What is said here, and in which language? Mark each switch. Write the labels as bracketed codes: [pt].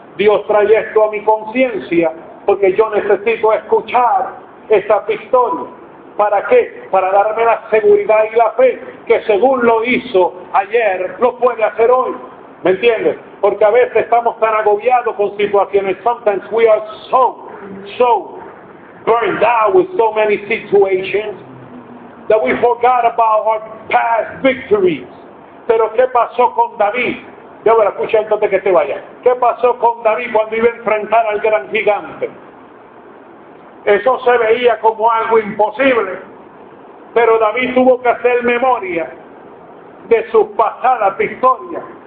[es] Dios trae esto a mi conciencia, porque yo necesito escuchar esta pistola. ¿Para qué? Para darme la seguridad y la fe, que según lo hizo ayer, lo puede hacer hoy. ¿Me entiendes? Porque a veces estamos tan agobiados con situaciones. [en] Sometimes we are so burned out with so many situations that we forgot about our past victories. [es] Pero ¿qué pasó con David? Yo voy a escuchar antes de que te vaya. ¿Qué pasó con David cuando iba a enfrentar al gran gigante? Eso se veía como algo imposible. Pero David tuvo que hacer memoria de sus pasadas victorias.